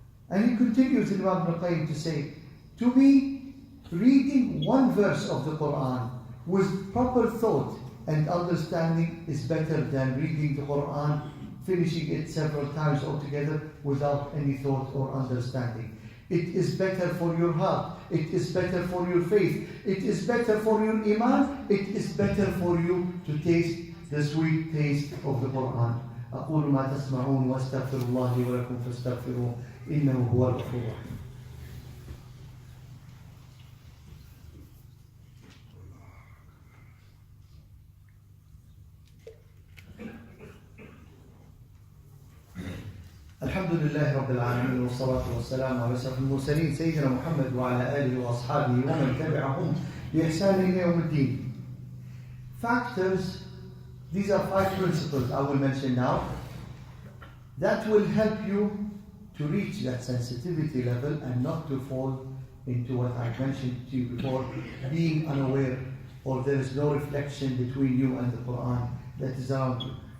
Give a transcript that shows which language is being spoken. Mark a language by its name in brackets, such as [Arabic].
[English] And he continues in Imam Ibn al-Qayyim to say, to me, reading one verse of the Quran with proper thought and understanding is better than reading the Quran, finishing it several times altogether without any thought or understanding. It is better for your heart. It is better for your faith. It is better for your iman. It is better for you to taste the sweet taste of the Quran. [Arabic] أقول ما تسمعون واستغفر الله لي ولكم فاستغفروه إنه هو الغفور الرحيم. الحمد لله رب العالمين والصلاة والسلام على أشرف المرسلين سيدنا محمد وعلى آله وأصحابه ومن تبعهم بإحسان إلى يوم الدين. [English] Factors, these are 5 principles I will mention now that will help you to reach that sensitivity level and not to fall into what I mentioned to you before, being unaware or there is no reflection between you and the Quran that is around you.